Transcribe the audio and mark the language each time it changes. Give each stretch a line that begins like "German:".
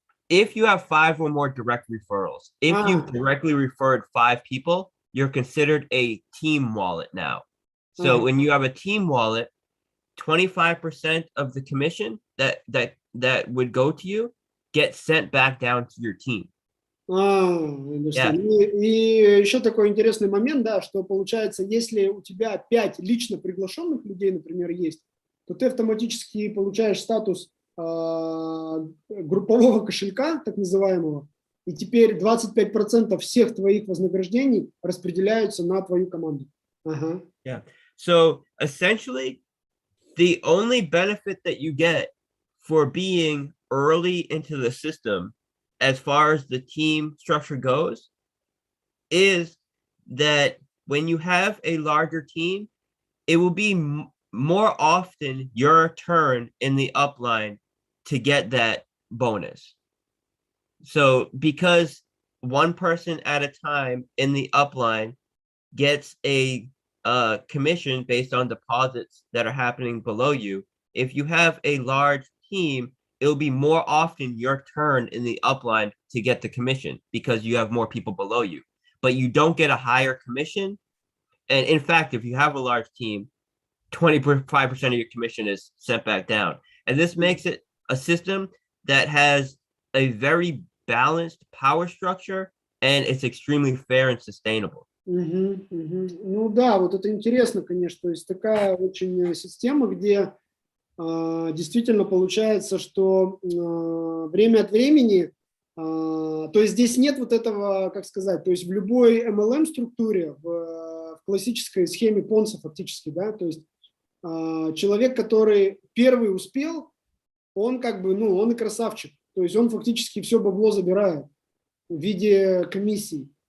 English: If you have 5 or more direct referrals, if you've directly referred 5 people, you're considered a team wallet now. So when you have a team wallet, 25% of the commission that would go to you gets sent back down to your team. Yeah.
Russian: И еще такой интересный момент, да, что получается, если у тебя 5 лично приглашенных людей, например, есть, то ты автоматически получаешь статус группового кошелька, так называемого, и теперь 25% всех твоих вознаграждений распределяются на твою команду.
English: Yeah. So essentially, the only benefit that you get for being early into the system, as far as the team structure goes, is that when you have a larger team, it will be more often your turn in the upline to get that bonus. So because one person at a time in the upline gets a commission based on deposits that are happening below you, if you have a large team, it'll be more often your turn in the upline to get the commission because you have more people below you, but you don't get a higher commission. And in fact, if you have a large team, 25% of your commission is sent back down. And this makes it a system that has a very balanced power structure, and it's extremely fair and sustainable.
Russian: Ну да, вот это интересно, конечно. То есть такая очень система, где действительно получается, что время от времени, то есть здесь нет вот этого, как сказать, то есть в любой MLM-структуре, в классической схеме Понса фактически, да, то есть человек, который первый успел, он как бы, ну, он и красавчик, то есть он фактически все бабло забирает в виде комиссий.